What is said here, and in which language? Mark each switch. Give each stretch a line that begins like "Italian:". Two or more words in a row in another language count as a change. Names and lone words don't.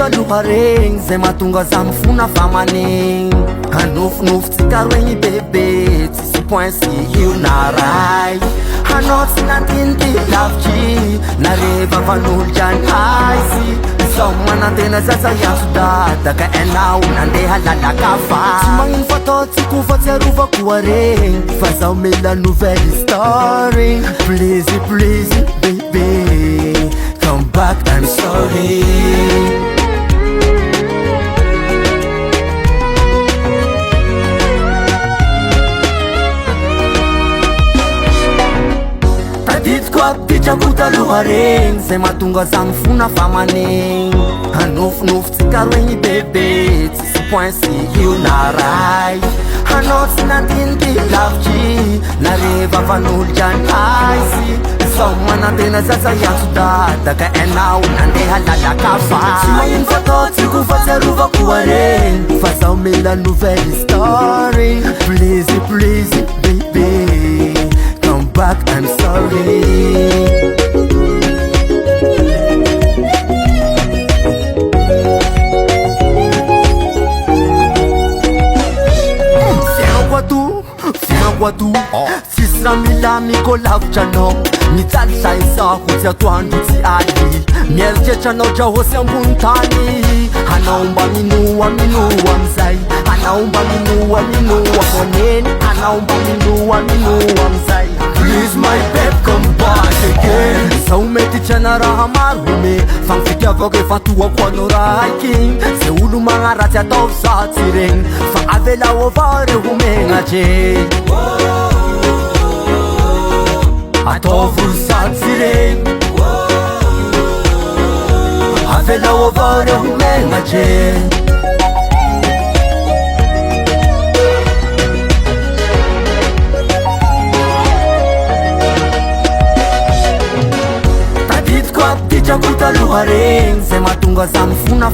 Malagasy: lohareny zay mahatonga za mifona fa manegny hanofinofitsika roegny bebe tsisy point sy io na ray hanao tsy nantiny ty lavitry nareva van'olo drany aizy sao manantena zaza iantso ka enao nandeha lalaka fa tsy magnino fataotsiko fa tsy arovako aregny fa zaho mila nouvelle story
English: please please baby come back I'm sorry
Malagasy: Ditako taloha regny zay mahatonga za mifona fa manegny hanofinofitsika roegny bebe tsisy point sy io na ray hanao tsy nantiny ty lavitry nareva van'olo drany aizy sao manantena zaza iantso ka enao nandeha lalaka fa tsy magnino fataotsiko fa tsy arovako aregny fa zaho mila nouvelle story
English: please please baby come back I'm sorry
Malagasy: Sisy raha milamiko lavitra anao mijaly zaizako tsy atoandro tsy aly mieritreritra anao dra hosy ambony tany hanao mba minoa amizay hanao mba minoa moneny hanao mba minoa amizay
English: please my babe come back again
Malagasy: zaho mety trana raha maro me fa mifitiavako efa toako anao raiky zay olo magnaratsy ataovy za tsy regny fa avelao avao re homegnatregny ataovy satsy regny avelao avao re homegnatregny Ditako taloha regny zay mahatonga za mifona